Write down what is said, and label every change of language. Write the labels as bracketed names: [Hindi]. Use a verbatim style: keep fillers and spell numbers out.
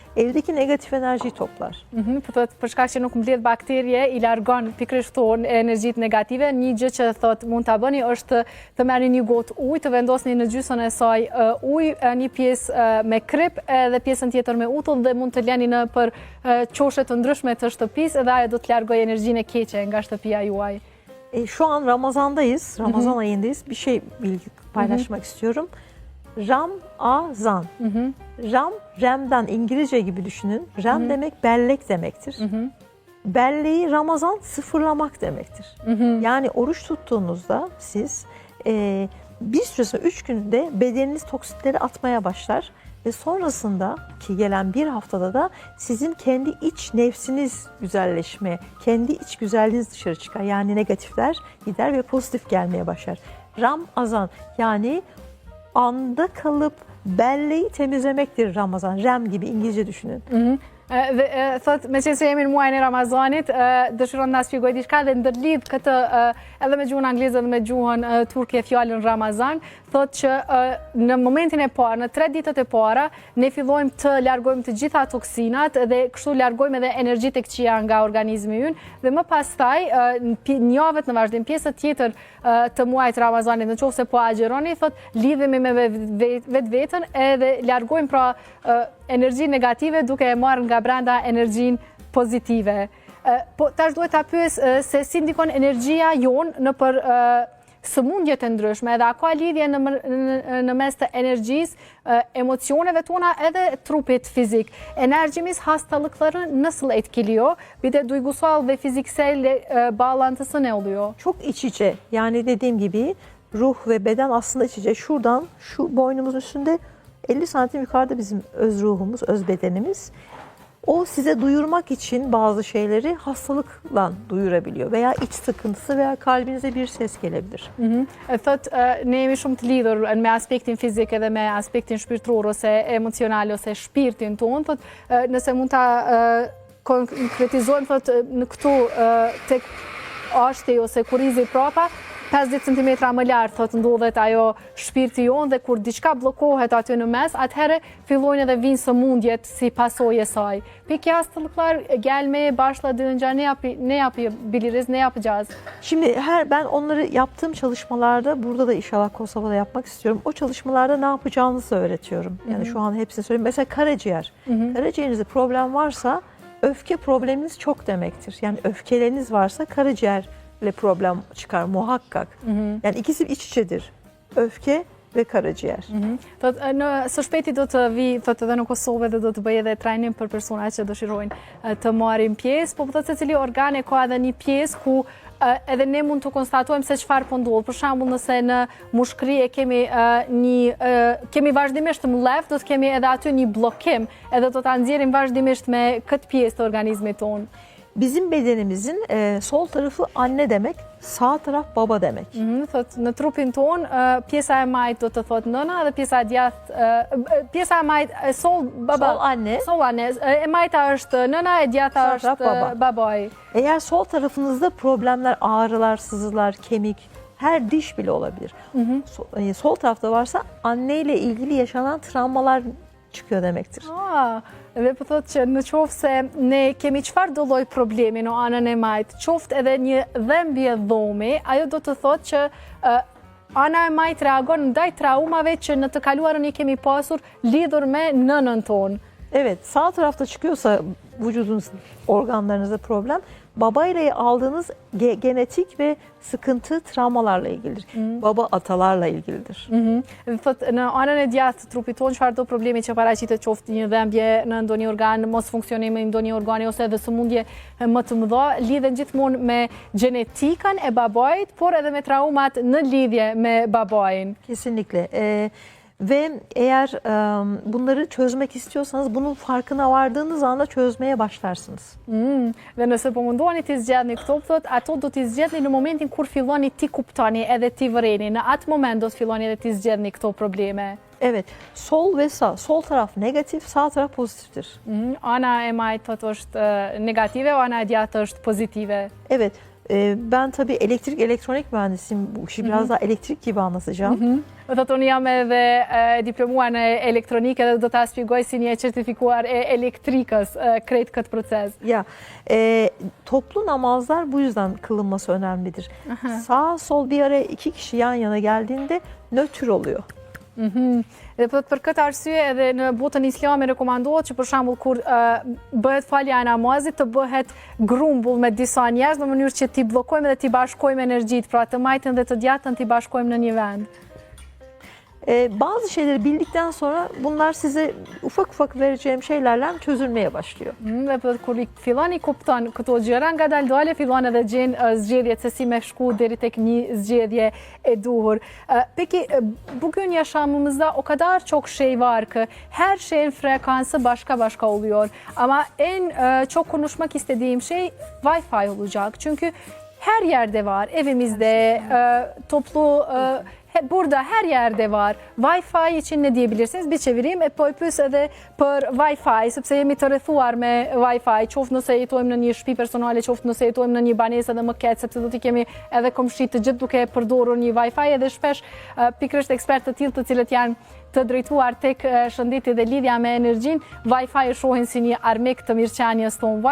[Turkish] Evdeki negatif enerjiyi toplar. [Albanian] Për shkak që nuk mbledh bakterie, i largon pikërisht energjitë negative. Një gjë që thot mund ta bëni është të merrni një gotë ujë, të vendosni në gjysmën e saj ujë, një pjesë me krip edhe pjesën tjetër me utull dhe mund të lëni në për çoshe të ndryshme të shtëpisë dhe ajo do të largojë energjinë e keqe nga shtëpia juaj. [Turkish] E, şu an Ramazan'dayız. Ramazan Hı-hı. ayındayız. Bir şey bilgi paylaşmak Hı-hı. istiyorum. Ramazan. Hı-hı. Ram, Rem'den İngilizce gibi düşünün. Rem Hı-hı. demek bellek demektir. Hı-hı. Belleği Ramazan sıfırlamak demektir. Hı-hı. Yani oruç tuttuğunuzda siz e, bir süresinde üç günde bedeniniz toksitleri atmaya başlar. Ve sonrasındaki gelen bir haftada da sizin kendi iç nefsiniz güzelleşmeye, kendi iç güzelliğiniz dışarı çıkar. Yani negatifler gider ve pozitif gelmeye başlar. Ramazan yani anda kalıp belleği temizlemektir Ramazan. Rem gibi İngilizce düşünün. Hı hı. [Albanian] Dhe thot, me qenë se jemi në muajin e Ramazanit, dëshiron na shpjegoj diçka dhe ndërlidh këtë edhe me gjuhën angleze dhe me gjuhën turke fjalën Ramazan, thot që në momentin e parë, në tre ditët e para, ne fillojmë të largojmë të gjitha toksinat dhe kështu largojmë edhe energjitë e këqija nga organizmi ynë dhe më pastaj në javët në vazhdim pjesë tjetër të muajit Ramazanit, nëse po agjeroni, thot lidhemi me vetveten edhe largojmë pra energji negative duke e marrë nga brenda energjin pozitive. Po tash duhet ta pyes se si ndikon energjia jon në për sëmundje të ndryshme, edhe a ka lidhje në, në mes të energjisë, emocioneve tona edhe trupit fizik. [Turkish] Enerjimiz hastalıkları nasıl etkiliyor? Bir de duygusal ve fiziksel bağlantısı ne oluyor? Çok iç içe. Yani dediğim gibi ruh ve beden aslında iç içe. Şuradan şu boynumuzun üstünde elli santim yukarıda bizim öz ruhumuz, öz bedenimiz. O size duyurmak için bazı şeyleri hastalıkla duyurabiliyor veya iç sıkıntısı veya kalbinize bir ses gelebilir. [Albanian] Thot ne jemi shumë të lidhur me aspektin fizik edhe me aspektin shpirtëror ose emocional ose shpirtin ton, thot nëse mund ta konkretizojmë thot në këtu tek ashti ose kurizi prapa pesëdhjetë centimetra më lart thot ndodhet ajo shpirti jon dhe kur diçka bllokohet aty në mes, atëherë fillojnë edhe vijnë sëmundjet si pasojë e saj. [Turkish] Peki hastalıklar gelmeye başladığında ne yap ne yapabiliriz, ne yapacağız? Şimdi her ben onları yaptığım çalışmalarda burada da inşallah Kosova'da yapmak istiyorum. O çalışmalarda ne yapacağınızı öğretiyorum. Yani Hı-hı. şu an hepsini söyleyeyim. Mesela karaciğer. Hı-hı. Karaciğerinizde problem varsa öfke probleminiz çok demektir. Yani öfkeleriniz varsa karaciğer le problem çıkar muhakkak. Hı hı. Yani ikisi iç içedir. Öfke dhe karaciğer. Mm-hmm. [Albanian] Thot në së shpejti do të vi thot edhe në Kosovë dhe do të bëj edhe trajnim për persona që dëshirojnë të marrin pjesë, po thot secili organ e ka edhe një pjesë ku edhe ne mund të konstatojmë se çfarë po ndodh. Për shembull, nëse në mushkëri e kemi një kemi vazhdimisht mllëf, do të kemi edhe aty një bllokim, edhe do ta nxjerrim vazhdimisht me këtë pjesë të organizmit tonë. [Turkish] Bizim bedenimizin e, sol tarafı anne demek, sağ taraf baba demek. [Albanian] Mhm, thot në trupin ton e, pjesa e majt do të thot nëna dhe pjesa e djathtë e, pjesa e majt e, [Turkish] sol baba sol anne. Sol anne. [Albanian] E majta është nëna e djathta është baba. babai. [Turkish] Eğer sol tarafınızda problemler, ağrılar, sızılar, kemik, her diş bile olabilir. Hı hı. Sol, e, sol tarafta varsa anneyle ilgili yaşanan travmalar çıkıyor demektir. Aa. [Albanian] Dhe po thotë që në qoftë se ne kemi çfarë do lloj problemi në anën e majt, qoftë edhe një dhëmbje dhomi, ajo do të thotë që uh, ana e majt reagon ndaj traumave që në të kaluarën i kemi pasur lidhur me nënën tonë. [Turkish] Evet, sağ tarafta çıkıyorsa vücudunuz, organlarınızda problem, babayla aldığınız ge- genetik ve sıkıntı travmalarla ilgilidir. Hmm. Baba atalarla ilgilidir. Mhm. [Albanian] Thot në anën e djathtë trupit ton çfarë do problemi që paraqitet qoftë një dhëmbje në ndonjë organ, mos funksionimi i ndonjë organi ose edhe sëmundje më të mëdha, lidhen gjithmonë me gjenetikën e babait, por edhe me traumat në lidhje me babain. [Turkish] Kesinlikle. E, Ve eğer e, bunları çözmek istiyorsanız bunun farkına vardığınız anda çözmeye başlarsınız. [Albanian] Mm, dhe nëse po mundoheni t'i zgjedhni këto, thot, ato do t'i zgjedhni në momentin kur filloni ti kuptoni edhe ti vëreni. Në atë moment do të filloni edhe ti zgjedhni këto probleme. [Turkish] Evet, sol ve sağ. Sol taraf negatif, sağ taraf pozitiftir. [Albanian] Mm, ana e majtë thot është negative, ana e djathtë është pozitive. [Turkish] Evet, e, ben tabii elektrik elektronik mühendisiyim. Bu işi biraz daha elektrik gibi anlatacağım. [Albanian] Thot unë jam edhe e, diplomuar në elektronikë dhe do ta shpjegoj si një e certifikuar e elektrikës e, krejt këtë proces. [Turkish] Ya, e, toplu namazlar bu yüzden kılınması önemlidir. Aha. Sağ sol bir araya iki kişi yan yana geldiğinde nötr oluyor. Mhm. [Albanian] Dhe thot për këtë arsye edhe në botën islame rekomandohet që për shembull kur uh, bëhet falja e namazit të bëhet grumbull me disa njerëz në mënyrë që ti bllokojmë dhe ti bashkojmë energjitë, pra të majtën dhe të djatën ti bashkojmë në një vend. [Turkish] E, bazı şeyleri bildikten sonra bunlar size ufak ufak vereceğim şeylerle çözülmeye başlıyor. Mhm. [Albanian] Dhe thot kur i filloni kupton këto gjëra ngadalë dole fillon edhe gjen uh, zgjedhjet se si me shku deri tek një zgjedhje e duhur. [Turkish] Uh, peki uh, bugün yaşamımızda o kadar çok şey var ki her şeyin frekansı başka başka oluyor. Ama en uh, çok konuşmak istediğim şey Wi-Fi olacak. Çünkü her yerde var. Evimizde, uh, toplu uh, burada her yerde var. Wi-Fi için ne diyebilirsiniz? Bir çevireyim. [Albanian] E po e pyes edhe për Wi-Fi, sepse jemi të rrethuar me Wi-Fi, qoftë nëse jetojmë në një shtëpi personale, qoftë nëse jetojmë në një banesë edhe më keq, sepse do t'i kemi edhe komshi të gjithë duke përdorur një Wi-Fi edhe shpesh pikërisht ekspertë të tillë të cilët janë të drejtuar tek shëndeti dhe lidhja me energjinë, Wi-Fi e shohin si një armik të mirëqenies tonë.